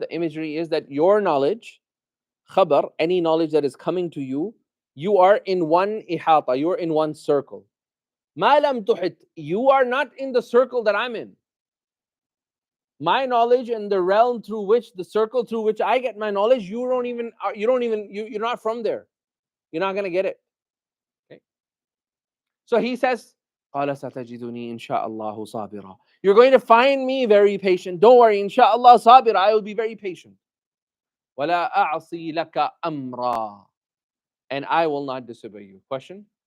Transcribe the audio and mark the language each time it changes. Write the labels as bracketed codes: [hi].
[en] The imagery is that your knowledge, khabar, any knowledge that is coming to you, you are in one ihata, you are in one circle. [ar] ما لم تحط, [en] you are not in the circle that I'm in. My knowledge and the realm through which, the circle through which I get my knowledge, you're not from there. You're not going to get it. Okay? So he says, [ar] قال ستجدني إن شاء الله صابرا. [en] You're going to find me very patient. Don't worry, inshallah sabira, I will be very patient. [ar] ولا أعصي لك أمرا. [en] And I will not disobey you. Question?